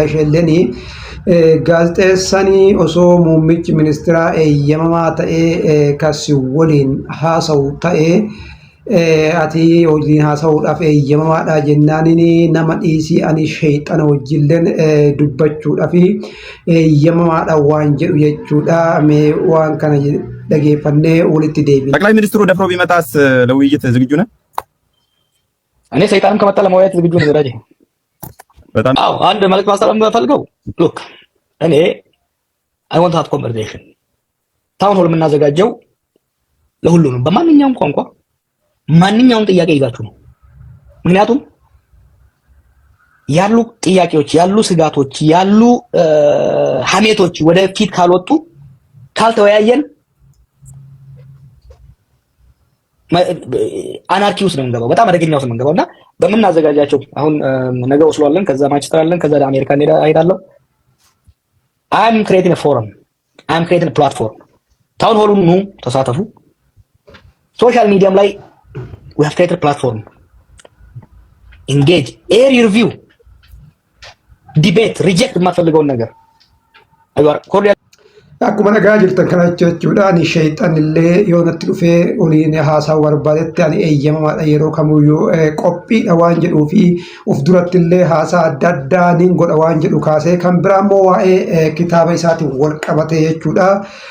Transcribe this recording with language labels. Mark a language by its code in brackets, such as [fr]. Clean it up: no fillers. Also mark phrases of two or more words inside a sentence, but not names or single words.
[om] Isheen gaazexeessanii osoo muummichi ministeeraa eeyyamamaa ta'ee kasi waliin haasa'u ta'ee ati wajjin haasa'uudhaaf eeyyamamaadha jennaaniin nama dhiisii ani sheexana wajjilleen dubbachuudhaaf eeyyamamaadha waan jedhu jechuudha. Mee waan kana dhageeffannee walitti deebiin. [am] ጠቅላይ ሚኒስትሩ ደፍሮ ቢመጣስ ለውይይት ዝግጁ ነህ? እኔ ሰይጣንም ከመጣ ለመወያየት ዝግጁ ነኝ። ወዳጄ በጣም አዎ። አንድ መልዕክት ማስተላለፍ የምፈልገው ሉክ እኔ [en] I want that conversation town hall [am] የምናዘጋጀው ለሁሉም በማንኛውም ቋንቋ ማንኛውም ጥያቄ ይዛችሁ ነው። ምክንያቱም ያሉ ጥያቄዎች፣ ያሉ ስጋቶች፣ ያሉ ሐሜቶች ወደፊት ካልወጡ ካልተወያየን አናርኪ ውስጥ ነው የምንገባው። በጣም አደገኛ ውስጥ ነው የምንገባውና በምናዘጋጃቸው አሁን ነገ ኦስሎ አለን፣ ከዛ ማንቸስተር አለን፣ ከዛ አሜሪካ እንሄዳለሁ። [en] I'm creating a forum. I'm creating a platform. town hallun [am] ኑ ተሳተፉ። [en] social mediam [am] ላይ [en] we have created a platform. Engage, air your view, debate, reject [am] የማትፈልገውን ነገር [en] cordial. [om] Akkuma nagaa jirtan kana jechuudha. Ani sheexanillee yoo natti dhufee oliin haasawu barbaadetti ani eeyyamamaadha yeroo kamiyyuu qophiidha waan jedhuu fi of durattillee haasaa adda addaa nin godha waan jedhu kaasee kan biraa immoo waa'ee kitaaba isaatiin wal qabate jechuudha.